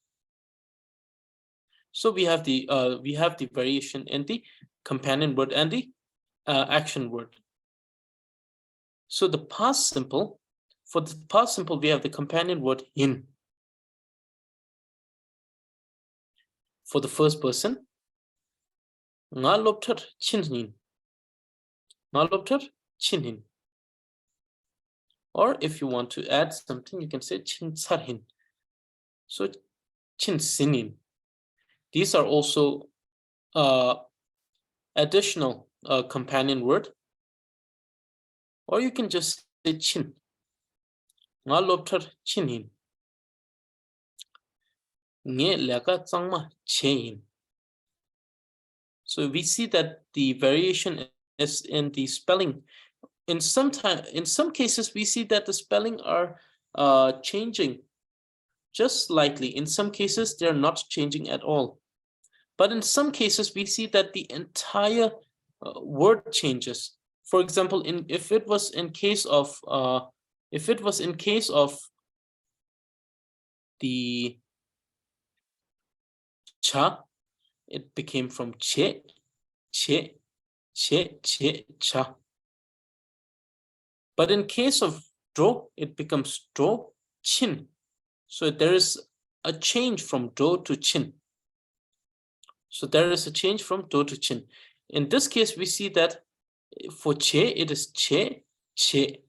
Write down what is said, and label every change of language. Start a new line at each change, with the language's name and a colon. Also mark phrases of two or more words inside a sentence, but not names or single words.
English: So we have the variation in the companion word and the action word. So the past simple, for the past simple, we have the companion word hin. For the first person,
Dzongkha: nga loptar chinhin. Nga loptar chinhin.
English: Or if you want to add something, you can say
Dzongkha: chin sarhin. So chin sinin.
English: These are also additional companion word. Or you can just say chin.
Dzongkha: Nga loptar chinhin. Nge leka tsangma chain.
English: So we see that the variation is in the spelling. In some cases, we see that the spelling are changing just slightly. In some cases, they're not changing at all. But in some cases, we see that the entire word changes. For example, if it was in case of the cha, it became from che, che, che, che, cha. But in case of dro, it becomes dro, chin. So there is a change from dro to chin. So there is a change from do to chin. In this case, we see that for che, it is che, che.